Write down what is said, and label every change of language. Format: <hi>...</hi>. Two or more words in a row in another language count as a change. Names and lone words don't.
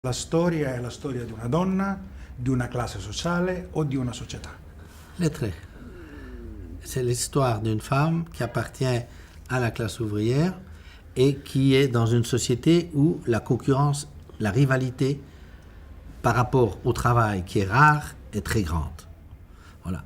<it>La storia è la storia di una donna, di una classe sociale o di una società?</it> <fr>Les traits. C'est l'histoire d'une femme qui appartient à la classe ouvrière et qui est dans une société où la concurrence, la rivalité par rapport au travail qui est rare est très grande. Voilà.</fr>